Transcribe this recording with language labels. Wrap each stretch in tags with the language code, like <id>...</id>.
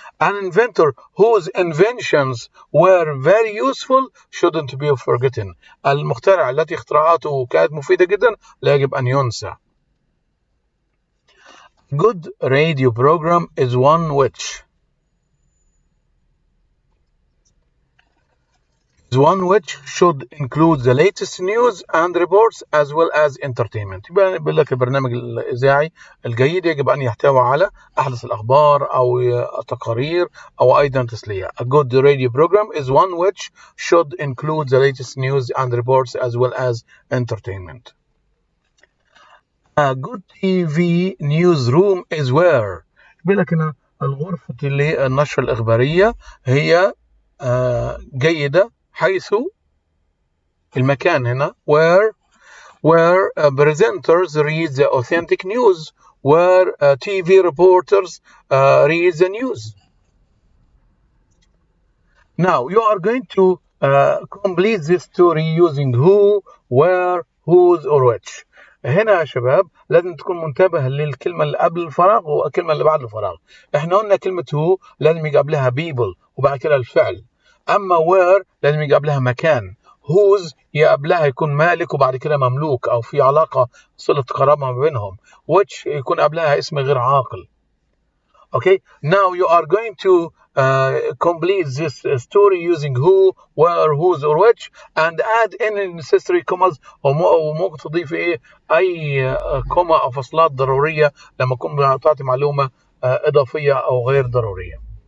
<en>An inventor whose inventions were very useful shouldn't be forgotten.</en> <ar>المخترع التي اختراعاته كانت مفيدة جدا لا يجب أن ينسى.</ar> <en>Good radio program is one which should include the latest news and reports as well as entertainment.</en> <ar>يبقى بيقول لك البرنامج الإذاعي الجيد يجب أن يحتوي على أحدث الأخبار أو التقارير أو أيضا تسلية.</ar> <en>A good radio program is one which should include the latest news and reports as well as entertainment. A good TV newsroom is where</en> <ar>بيقول لك هنا الغرفة اللي النشر الإخبارية هي جيدة حيث المكان هنا</ar> <en>where presenters read the authentic news, where TV reporters read the news. Now you are going to complete this story using who, where, whose or which.</en> <ar>هنا يا شباب لازم تكون منتبه للكلمة اللي قبل الفراغ والكلمة اللي بعد الفراغ. احنا قلنا كلمة who لازم يجي قبلها people وبعد كده الفعل. أما where لازم يجي قبلها مكان. whose قبلها يكون مالك وبعد كده مملوك أو في علاقة صلة قرابة ما بينهم. which يكون قبلها اسم غير عاقل.</ar> <en>Okay, now you are going to complete this story using who, where, whose or which and add any necessary commas</en> <ar>وممكن تضيف أي كوما أو فصلات ضرورية لما تكون تعطي معلومة إضافية أو غير ضرورية.</ar>